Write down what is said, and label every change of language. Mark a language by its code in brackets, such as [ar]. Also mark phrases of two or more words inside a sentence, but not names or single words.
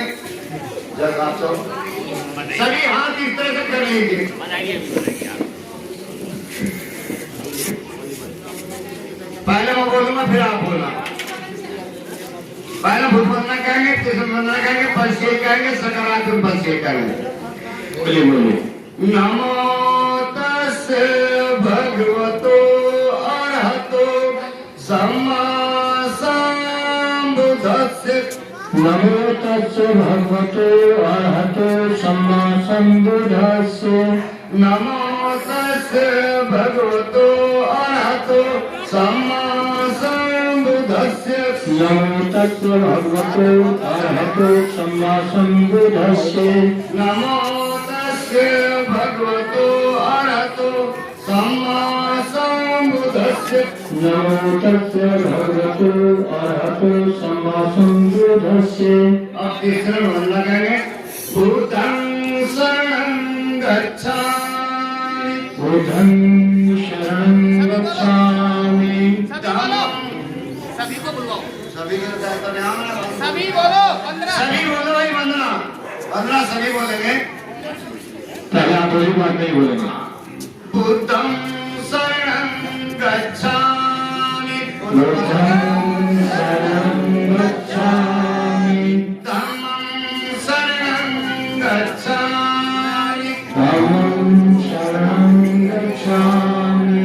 [hi] जब आप सभी हाथ इस तरह से कर लीजिए। पहले मैं बोलूंगा फिर आप बोलना। पहले भूत वंदना कहेंगे, तीसरे वंदना कहेंगे, पंचशील कहेंगे, सकारात्मक पंचशील कहेंगे। बोलिए बोलिए। [pi] नमो तस्य भगवतो अरहतो सम्मा सम्बुद्धस्य नमो तस्य भगवतो अरहतो सम्मा सम्बुद्धस्य नमो तस्य भगवतो अरहतो सम्मा सम्बुद्धस्य नमो तस्य भगवतो अरहतो सम्मा सम्बुद्धस्य नमो तस्य भगवतो अरहतो सम्मा सम्बुद्धस्य नमो तस्य भगवतो अरहतो सम्मा सम्बुद्धस्य। [hi] अब तीसरा वंदना करेंगे [pi] भूतं शरणं गच्छामि बुद्धं शरणं गच्छामि धम्मं [hi] सभी को बुलवाओ सभी को कहते हैं हम सभी बोलो 15 सभी बोलो भाई वंदना वंदना सभी बोलेंगे पहले आप कोई बात नहीं बोलेंगे। [pi] बुद्धं शरणं गच्छामि बुद्धं शरणं गच्छामि धम्मं शरणं गच्छामि धम्मं शरणं गच्छामि